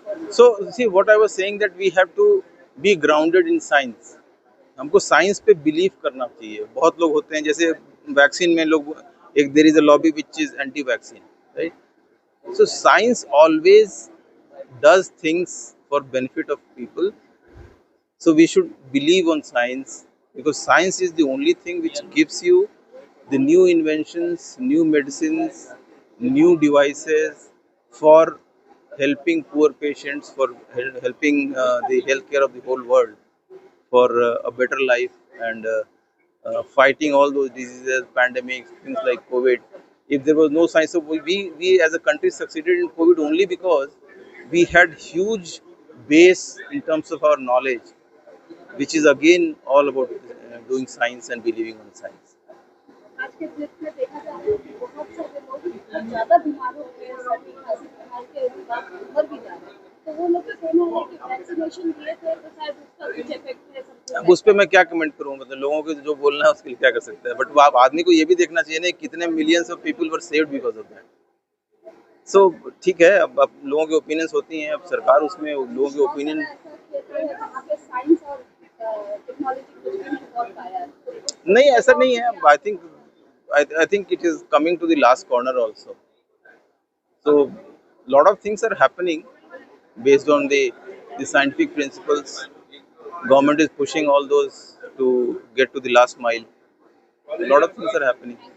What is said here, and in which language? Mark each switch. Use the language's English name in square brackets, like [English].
[English] So see, what I was saying, that we have to be grounded in science. [Hindi] हमको science पे believe करना चाहिए। बहुत लोग होते हैं, जैसे वैक्सीन में लोग, एक [English] There is a lobby which is anti vaccine, right? So science always does things for benefit of people. So we should believe on science, because science is the only thing which gives you the new inventions, new medicines, new devices for helping poor patients, for helping the healthcare of the whole world, for a better life, and fighting all those diseases, pandemics, things like COVID. If there was no science, so we as a country succeeded in COVID only because we had huge base in terms of our knowledge, which is again all about doing science and believing on science. [Hindi] आज के date में देखा जा रहा है कि बहुत सारे लोग इतना ज़्यादा बीमार हो गए हैं, सर्दी खांसी बीमार के बाद मर भी जा रहे हैं। तो वो लोग का कहना है कि वैक्सीनेशन दिए थे तो शायद उसका कुछ इफेक्ट है सबको। अब उस पर मैं क्या कमेंट करूँ, मतलब लोगों को जो बोलना है उसके लिए क्या कर सकते हैं, बट आप आदमी को ये भी देखना चाहिए ना, कितने [English] Millions of people were saved because of that. [Hindi] सो ठीक है, अब लोगों की ओपिनियंस होती हैं, अब सरकार उसमें लोगों के ओपिनियन। साइंस और टेक्नोलॉजी कुछ भी नहीं बहुत पाया है। नहीं, ऐसा नहीं है. [English] I think it is coming to the last corner also. So lot of things are happening based on the scientific principles. Government is pushing all those to get to the last mile. A lot of things are happening.